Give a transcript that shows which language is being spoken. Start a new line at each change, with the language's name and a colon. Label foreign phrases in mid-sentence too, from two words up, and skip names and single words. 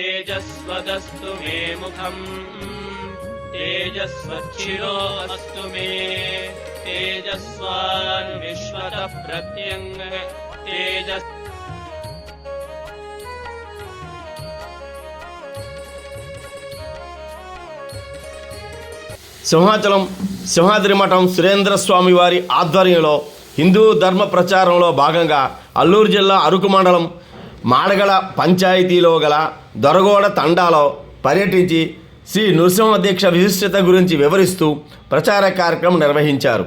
Sanskrit: तेजस्वदस्तु मे मुखम् तेजस्वच्छिरो अस्तु मे तेजस्वान् विश्वतः प्रत्यङ् तेजस्
Telugu: సింహాచలం సింహాద్రి మఠం సురేంద్ర స్వామి వారి ఆధ్వర్యంలో హిందూ ధర్మ ప్రచారంలో భాగంగా అల్లూరు జిల్లా అరకు మండలం మాడగల పంచాయతీలో గల దొరగోడ తండాలో పర్యటించి శ్రీ నృసింహ దీక్ష విశిష్టత గురించి వివరిస్తూ ప్రచార కార్యక్రమం నిర్వహించారు.